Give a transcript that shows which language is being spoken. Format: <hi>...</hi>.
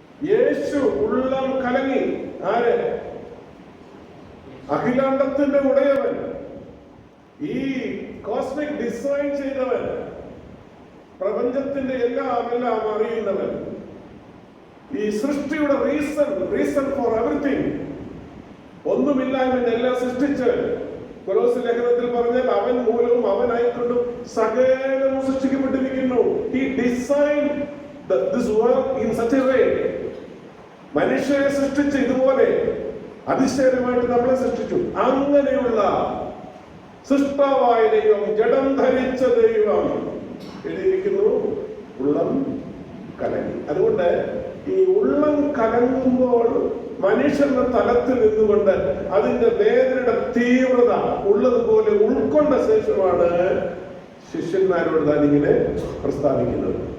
<ml>യേശു ഉള്ളം കലങ്ങി. ആര്? അഖിലാണ്ടത്തിന്റെ ഉടയവൻ, ഈ കോസ്മിക് ഡിസൈൻ ചെയ്തവൻ, പ്രപഞ്ചത്തിന്റെ എല്ലാം അറിയുന്നവൻ, ഈ സൃഷ്ടിയുടെ</ml> <en>reason for everything,</en> <ml>ഒന്നും ഒന്നുമില്ലായ്മ എല്ലാം സൃഷ്ടിച്ച്, കൊലോസ്യ ലേഖനത്തിൽ പറഞ്ഞാൽ അവൻ മൂലവും അവനായിക്കൊണ്ടും സകലവും സൃഷ്ടിക്കപ്പെട്ടിരിക്കുന്നു.</ml> <en>He designed this world in such a way.</en> <ml>മനുഷ്യരെ സൃഷ്ടിച്ച് ഇതുപോലെ അതിശയമായിട്ട് നമ്മളെ സൃഷ്ടിച്ചു. അങ്ങനെയുള്ള സൃഷ്ടാവായ ദൈവം, ജഡം ധരിച്ച ദൈവം എഴുതിയിരിക്കുന്നു ഉള്ളം കലങ്ങി. അതുകൊണ്ട് ഈ ഉള്ളം കലങ്ങുമ്പോൾ മനുഷ്യന്റെ തലത്തിൽ നിന്നുകൊണ്ട് അതിന്റെ വേദനയുടെ തീവ്രത ഉള്ളതുപോലെ ഉൾക്കൊണ്ട ശേഷമാണ് ശിഷ്യന്മാരോട് താൻ ഇങ്ങനെ പ്രസ്താവിക്കുന്നത്.</ml>